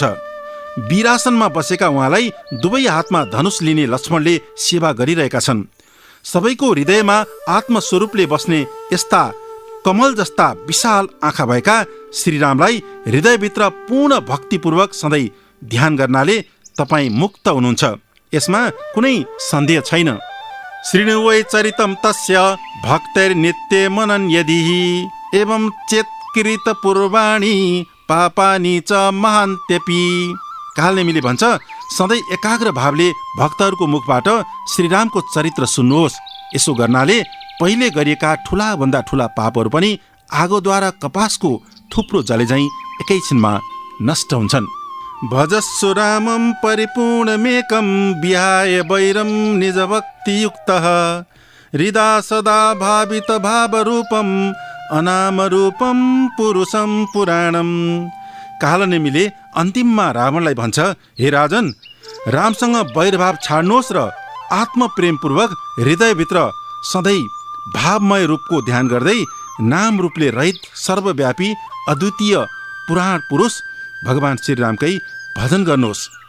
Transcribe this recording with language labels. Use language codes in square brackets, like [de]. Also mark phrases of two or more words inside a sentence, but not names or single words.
[ne] वीरासनमा बसेका उहाँलाई दुवै हातमा धनुष लिने लक्ष्मणले सेवा गरिरहेका छन्। सबैको हृदयमा आत्मस्वरूपले बस्ने यस्ता कमल जस्ता विशाल आँखा भएका श्रीरामलाई हृदयभित्र पूर्ण भक्तिपूर्वक सधैँ ध्यान गर्नाले तपाईँ मुक्त हुनुहुन्छ, यसमा कुनै सन्देह छैन। [sa] शृणुवै चरितं तस्य भक्तैर्नित्य मनन यदि एवं चेत्कृत पूर्वाणि पापानि च महान्त्यपि। [ne] कालनेमीले भन्छ, सधैँ एकाग्र भावले भक्तहरूको मुखबाट श्रीरामको चरित्र सुन्नुहोस्। यसो गर्नाले पहिले गरिएका ठुला भन्दा ठुला पापहरू पनि आगोद्वारा कपासको थुप्रो जलेझैँ एकैछिनमा नष्ट हुन्छन्। [sa] भजस्सु रामं परिपूर्णमेकं विहाय वैरं निजभक्तियुक्तः हृदा सदा भावित भावरूपं अनामरूपं पुरुषं पुराणम्। [ne] कालनेमीले अन्तिममा रावणलाई भन्छ, हे राजन, रामसँग वैरभाव छाड्नुहोस् र आत्मप्रेमपूर्वक हृदयभित्र सधैँ भावमय रूपको ध्यान गर्दै नाम रूपले रहित सर्वव्यापी अद्वितीय पुराण पुरुष भगवान श्रीरामकै भजन गर्नुहोस्।